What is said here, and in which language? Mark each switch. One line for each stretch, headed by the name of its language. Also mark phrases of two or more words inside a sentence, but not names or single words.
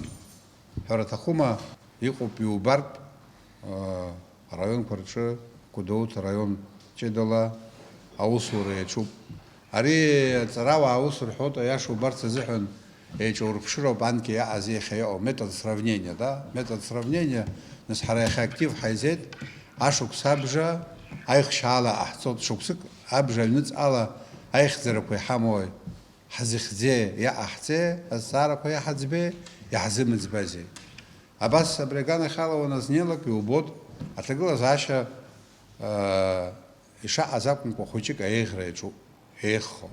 Abkhazian: Ҳәара аҭахума, иҟоуп иубартә араионқәа рҿы, Гәдоуҭа араион ҷыдала аусура иаҿуп. Ари аҵарауаа аус рҳәоит, аиаша убарц азыҳәан еиҿаурԥшыроуп анкьа иаҟаз иахьа иҟоу
Russian: метод сравнения, метод сравнения.
Abkhazian: Нас ҳара иахьа актив ҳаизеит, ашықәс абжа аихшьаала ҟаҳҵоит, шықәсык абжа аҩныҵҟала аихьӡарақәа иҳамои, ҳзыхьӡеи, иаҟаҳҵеи, азҵаарақәа иаҳаӡбеи, иаҳзымыӡбазеи. Абас абри аганахьала уаназнеилак иубоит аҭагылазаашьа ишаҟаз акәымкәа хәыҷык аиӷра иаҿуп, еиӷьхо.